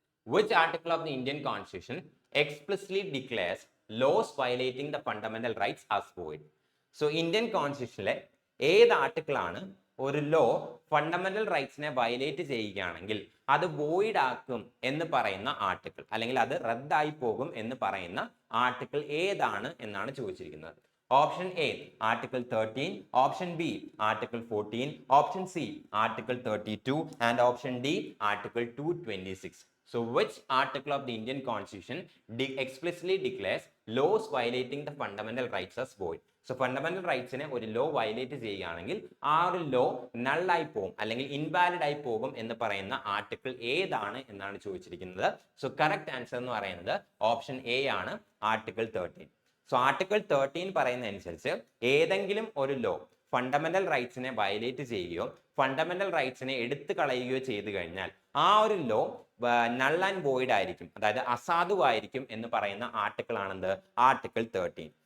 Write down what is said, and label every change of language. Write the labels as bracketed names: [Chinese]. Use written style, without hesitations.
[English] Which article of the Indian Constitution explicitly declares laws violating the fundamental rights as void? [Malayalam] So Indian കോൺസ്റ്റിറ്റ്യൂഷനിലെ ഏത് article ആണ് ഒരു law fundamental റൈറ്റ്സിനെ violate ചെയ്യുകയാണെങ്കിൽ അത് void ആക്കും എന്ന് പറയുന്ന ആർട്ടിക്കിൾ, അല്ലെങ്കിൽ അത് റദ്ദായി പോകും എന്ന് പറയുന്ന ആർട്ടിക്കിൾ ഏതാണ് എന്നാണ് ചോദിച്ചിരിക്കുന്നത്. Option A article 13, option B article 14, option C article 32 and option D article 226. [English] So which article of the Indian Constitution explicitly declares laws violating the fundamental rights as void? [Malayalam] So fundamental റൈറ്റ്സിനെ ഒരു law violate ചെയ്യുകയാണെങ്കിൽ ആ ഒരു law നള്ളായി പോകും അല്ലെങ്കിൽ invalid ആയി പോകും എന്ന് പറയുന്ന ആർട്ടിക്കിൾ ഏതാണ് എന്നാണ് ചോദിച്ചിരിക്കുന്നത്. സോ കറക്റ്റ് ആൻസർ എന്ന് പറയുന്നത് ഓപ്ഷൻ എ ആണ്, ആർട്ടിക്കിൾ 13. സോ ആർട്ടിക്കിൾ 13 പറയുന്ന അനുസരിച്ച് ഏതെങ്കിലും ഒരു ലോ ഫണ്ടമെന്റൽ റൈറ്റ്സിനെ വയലേറ്റ് ചെയ്യുകയോ ഫണ്ടമെന്റൽ റൈറ്റ്സിനെ എടുത്തു കളയുകയോ ചെയ്തു കഴിഞ്ഞാൽ ആ ഒരു ലോ നൾ ആൻഡ് വോയിഡ് ആയിരിക്കും, അതായത് അസാധുവായിരിക്കും എന്ന് പറയുന്ന ആർട്ടിക്കിൾ ആണെന്ത്? ആർട്ടിക്കിൾ 13.